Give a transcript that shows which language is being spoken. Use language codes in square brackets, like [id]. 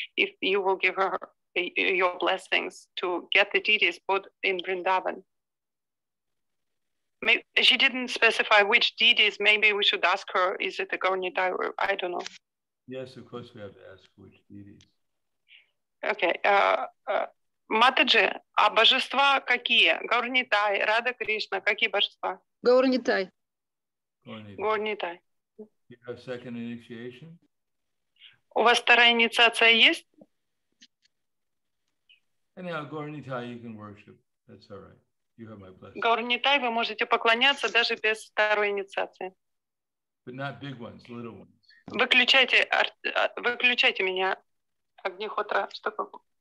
[en] If you will give her your blessings to get the deities put in Vrindavan. Maybe, she didn't specify which deities. Maybe we should ask her, is it a Gaurnitai or I don't know. Yes, of course we have to ask which deities. Okay. [ru] Матаджи, а божества какие? Gaurnitai, Рада Кришна, какие божества? Gaurnitai. Gaurnitai. [en] You have second initiation? [ru] У вас вторая инициация есть? [en] Anyhow, Gaurnitai you can worship. That's all right. You have my blessing. [ru] Gaurnitai вы можете поклоняться даже без второй инициации. [en] But not big ones, little ones. [ru] Выключайте меня, Агнихотра, чтобы...